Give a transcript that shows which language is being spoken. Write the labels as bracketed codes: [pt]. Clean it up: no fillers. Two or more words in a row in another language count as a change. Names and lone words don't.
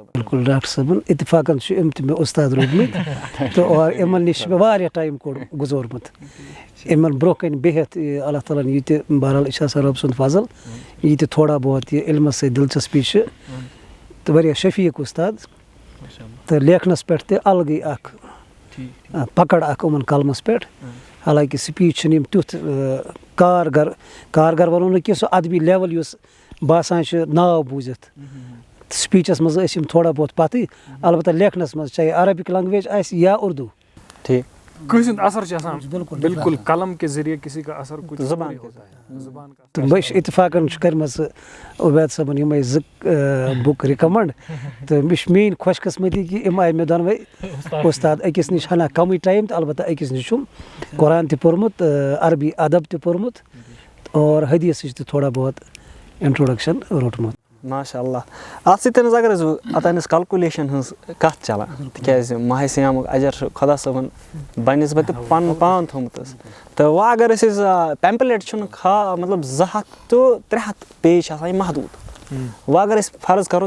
[ks] بالکل ڈاکٹر صٲبن اتفاقن چھِ یِم تہِ مےٚ اُستاد روٗدمٕتۍ تہٕ اور یِمن نِش چھِ مےٚ واریاہ ٹایم گُزورمُت یِمن برونٛہہ کَنہِ بِہِتھ اللہ تعالیٰ ہن یہِ تہِ بہرحال یہِ چھِ آسان رۄب سُنٛد فضل یہِ تہِ [ur] تھوڑا بہت [ks] یہِ علمس سۭتۍ دِلچسپی چھِ تہٕ واریاہ شفیٖق اُستاد تہٕ لیکھنس پٮ۪ٹھ تہِ الگٕے اکھ پکڑ اکھ یِمن قلمس پٮ۪ٹھ حالانکہِ سپیٖچ چھِنہٕ یِم تیُتھ کارگر وَنو نہٕ کینٛہہ سُہ ادبی لیول یُس باسان چھُ ناو بوٗزِتھ سپیٖچس منٛز ٲسۍ یِم [ur] تھوڑا بہت [ks] پتھٕے البتہ لیکھنس منٛز چاہے [en] Arabic language [ks] آسہِ یا اردو ٹھیٖک کٲنٛسہِ ہُنٛد اثر چھُ آسان بالکل [ur] قلم کے ذریعے کسی کا اثر کچھ زبان [ks] تہٕ مےٚ چھِ اتفاقن چھُ کٔرمٕژ عُبید صٲبن یِمے 2 بُک رِکمنڈ تہٕ مےٚ چھِ میٲنۍ خۄش قٕسمتی کہِ یِم آیہِ مےٚ دۄنوے اُستاد أکِس نِش ہنا کمٕے ٹایم تہٕ البتہ أکِس نِش چھُم قرآن تہِ پوٚرمُت عربی ادب تہِ پوٚرمُت اور حدیٖثٕچ تہِ [ur] تھوڑا بہت [ks] انٹروڈکشن روٚٹمُت ماشاء اللہ اتھ سۭتۍ حظ اگر أسۍ اوٚتانۍ ٲس کلکُلیشن ہٕنٛز کتھ چلان تِکیازِ ماہِ سیامُک اجر چھُ خۄدا صٲبن بنسبتہِ پنُن پان تھوٚمُت حظ تہٕ وۄنۍ اگر أسۍ پیمپلیٹ چھُنہٕ مطلب 200 to 300 پیج چھِ آسان یہِ محدوٗد وۄنۍ اگر أسۍ فرض کرو